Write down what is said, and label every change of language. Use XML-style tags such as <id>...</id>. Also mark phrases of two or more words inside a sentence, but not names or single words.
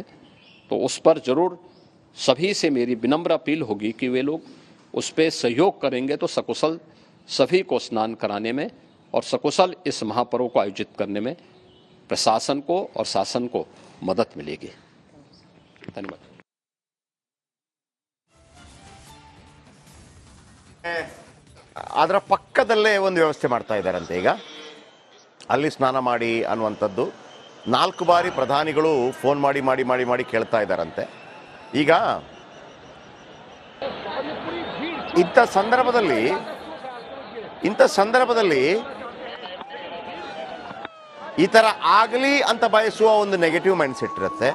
<hi>तो उस पर जरूर सभी से मेरी विनम्र अपील होगी कि वे लोग उस पर सहयोग करेंगे तो सकुशल सभी को स्नान कराने में और सकुशल इस महापर्व को आयोजित करने में प्रशासन को और शासन को मदद मिलेगी। धन्यवाद।</hi> <kn>ಅದರ ಪಕ್ಕದಲ್ಲೇ ಒಂದು ವ್ಯವಸ್ಥೆ ಮಾಡ್ತಾ ಇದ್ದಾರಂತೆ ಈಗ, ಅಲ್ಲಿ ಸ್ನಾನ ಮಾಡಿ ಅನ್ನುವಂಥದ್ದು 4 ಬಾರಿ ಪ್ರಧಾನಿಗಳು ಫೋನ್ ಮಾಡಿ ಮಾಡಿ ಮಾಡಿ ಮಾಡಿ ಕೇಳ್ತಾ ಇದ್ದಾರಂತೆ. ಈಗ ಇಂಥ ಸಂದರ್ಭದಲ್ಲಿ ಈ ಥರ ಆಗಲಿ ಅಂತ ಬಯಸುವ ಒಂದು</kn> <en>negative mind set</en> <kn>ಇರುತ್ತೆ.</kn>